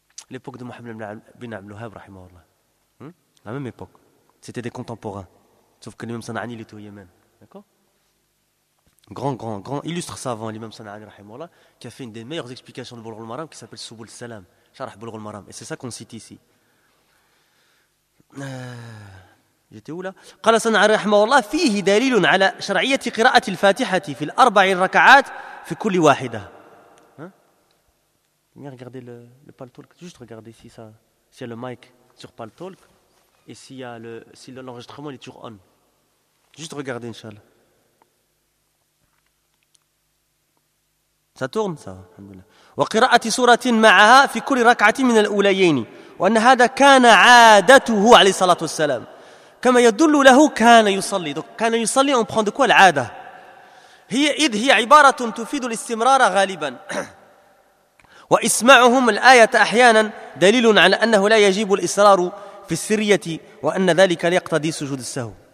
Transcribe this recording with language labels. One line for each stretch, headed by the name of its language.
French: L'époque de Mohammed bin Abdul Wahhab, rahimahullah. La même époque. C'était des contemporains. Sauf que l'imam Sana'ani était au Yémen. D'accord? Grand, illustre savant, l'imam Sana'ani, rahimahullah, qui a fait une des meilleures explications de Bulugh al-Maram, qui s'appelle Subul Salam, Sharah Bulugh al-Maram. Et c'est ça qu'on cite ici. J'étais où là?
Arabic: قال صنع رحمه الله فيه دليل على شرعية قراءة الفاتحة في الأربع ركعات في كل واحدة.
French: Hein? Viens regarder le Paltalk. Juste regarder si ça, s'il y a le mic sur Paltalk et s'il y a le, si l'enregistrement est toujours on. Juste regarder, inshallah. Ça tourne ça, alhamdoulillah.
Arabic: وقراءة سورة معها في كل ركعة من الأوليين وأن هذا كان عادته عليه الصلاة والسلام. كما يدل له كان يصلي.
French: Donc
Arabic: كان يصلي,
French: on prend de quoi
Arabic: العادة. هي إذ هي عبارة تفيد الاستمرار غالبا. وإسمعهم الآية أحيانا دليل على أنه لا يجب الإصرار في السرية وأن ذلك ليقتضي سجود السهو.